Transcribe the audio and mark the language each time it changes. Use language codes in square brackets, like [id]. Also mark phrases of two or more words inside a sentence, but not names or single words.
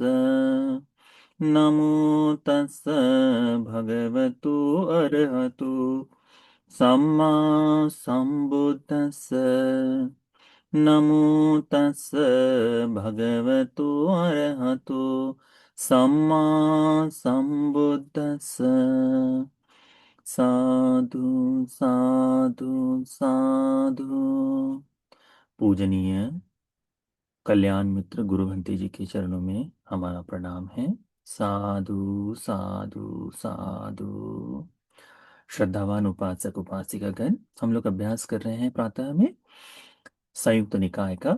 [pi] नमो तस् भगवतो अरहतो सम्मा संबुद्दस्स। नमो तस् भगवतो अरहतो सम्मा संबुद्दस्स। साधु साधु साधु। [hi] पूजनीय कल्याण मित्र गुरु भंते जी के चरणों में हमारा प्रणाम है। [pi] साधु साधु साधु। [hi] श्रद्धावान उपासक उपासिकागण, हम लोग अभ्यास कर रहे हैं प्रातः में संयुक्त निकाय का।